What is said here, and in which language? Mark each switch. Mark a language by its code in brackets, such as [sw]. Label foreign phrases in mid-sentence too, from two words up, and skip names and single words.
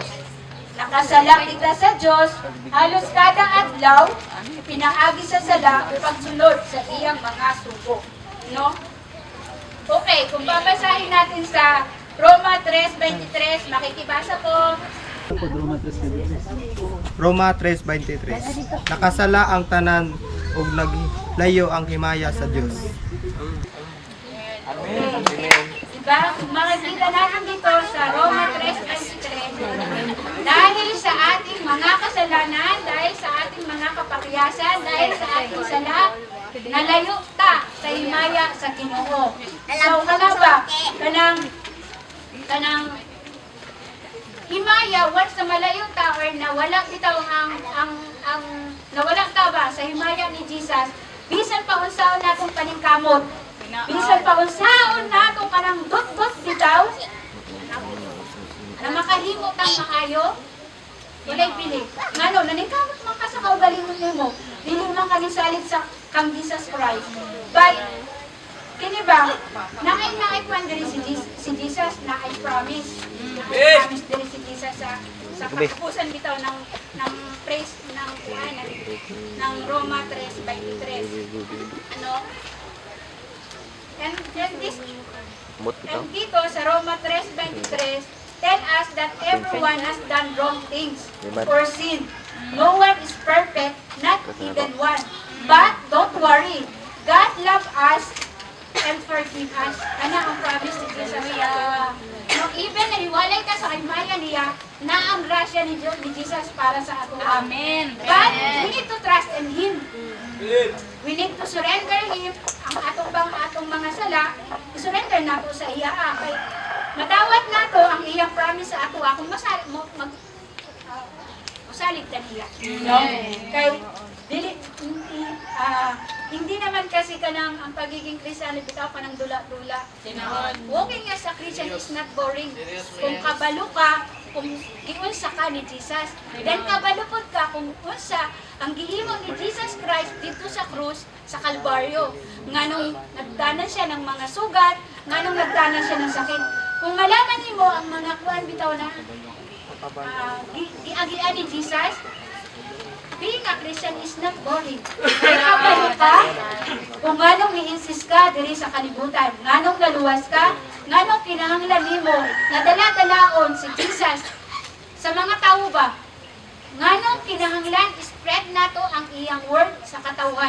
[ceb] Nakasala kita sa Dios, halos kada adlaw pinaagi sa sala pagsunod sa iyang mga sugo. No? [tl] Okay, kung babasahin natin sa Roma 3:23, makikibasa po. Roma 3:23. [ceb] Nakasala ang tanan ug layo ang himaya sa Dios. Diba? [tl] Makikita natin dito sa Roma 3:23, dahil sa ating mga kasalanan, dahil sa ating mga kapakiyasan, dahil sa ating sala, [ceb] nalayo ta sa himaya sa Ginoo. So, ba? Kanang himaya, once na malayo ta or nawala bitaw ang nawala ta ba sa himaya ni Jesus, bisan pa unsaon natong paningkamot, bisan pa unsaon natong kanang dot-dot bitaw, na makahimo tang maayo, walay pili. Ngano, naningkamot man ka sa kaugalingon nimo, dili man ka nisalit sa kang Jesus Christ. But kini ba, naay kwan diri si Jesus na [en] I promise. [ceb] Promise diri si Jesus sa katapusan bitaw ng praise ng Roma 3:23. [tl] Ano? And dito sa Roma 3:23, [en] tell us that everyone has done wrong things or sin. No one is perfect, not even one. But don't worry, God loves us and forgive us. [ceb] Ano ang promise ni Jesus? No, even na hiwalay ka sa himaya niya, na ang grasya ni Jesus para sa ato. Amen. [en] But we need to trust in Him. We need to surrender Him [ceb] ang atong mga sala, surrender nato sa iya. Kay madawat nato ang iyang promise sa ato kung masalig ta niya. No? [tl] Kay hindi naman kasi kanang ang pagiging Kristiyano bitaw ka ng dula-dula. [en] Walking as a Christian is not boring. [ceb] Kung kabalo ka, kung giunsa ka ni Jesus, then kabalupod ka kung unsa ang gihimo ni Jesus Christ dito sa krus sa Kalbaryo. Nganong nagdanan siya ng mga sugat, nganong nagdanan siya ng sakit. Kung malaman nimo ang mga kuan bitaw na giagian ni Jesus, [en] being a Christian is not boring. [ceb] Kabalo ka, kung nganong i-insist ka diri sa kalibutan, nganong naluwas ka, nganong kinahanglan nimo na dala-dalaon si Jesus sa mga tao ba? Nganong kinahanglan spread nato ang iyang word sa katawan.